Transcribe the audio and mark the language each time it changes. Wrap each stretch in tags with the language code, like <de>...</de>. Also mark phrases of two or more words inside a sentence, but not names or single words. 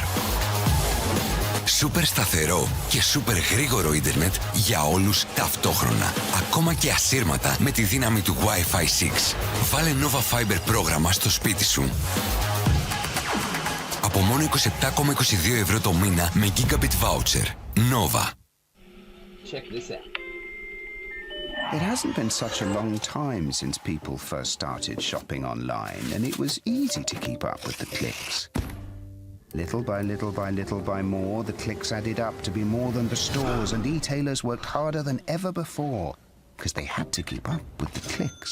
<el>Σούπερ σταθερό και σούπερ γρήγορο ίντερνετ για όλους ταυτόχρονα. Ακόμα και ασύρματα με τη δύναμη του Wi-Fi 6. Βάλε Nova Fiber πρόγραμμα στο σπίτι σου. Από μόνο 27,22€ το μήνα με Gigabit Voucher. Nova.</el> <en>Check this out. It hasn't been such a long time since people first started shopping online, and it was easy to keep up with the clicks. Little by little by little by more, the clicks added up to be more than the stores, and e-tailers worked harder than ever before, because they had to keep up with the clicks.</en>